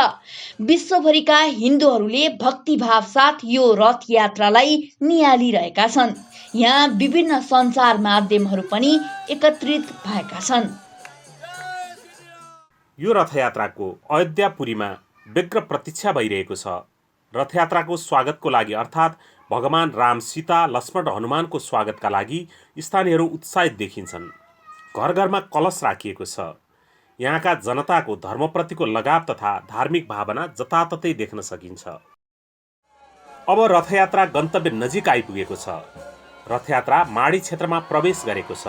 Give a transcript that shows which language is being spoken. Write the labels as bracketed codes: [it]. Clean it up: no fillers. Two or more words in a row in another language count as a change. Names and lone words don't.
[ne] विश्वभरिका हिन्दूहरूले भक्तिभाव साथ यो रथयात्रालाई निहालिरहेका छन्। यहाँ विभिन्न सञ्चार माध्यमहरू पनि एकत्रित भएका छन्। यो रथयात्राको अयोध्यापुरीमा व्यग्र प्रतीक्षा भइरहेको छ। रथयात्राको स्वागतको लागि अर्थात् भगवान राम, सीता, लक्ष्मण र हनुमानको स्वागतका लागि स्थानीयहरू उत्साहित देखिन्छन्। घर घरमा कलश राखिएको छ। यहाँका जनताको धर्मप्रतिको लगाव तथा धार्मिक भावना जताततै देख्न सकिन्छ। अब रथयात्रा गन्तव्य नजिक आइपुगेको छ। रथयात्रा माडी क्षेत्रमा प्रवेश गरेको छ।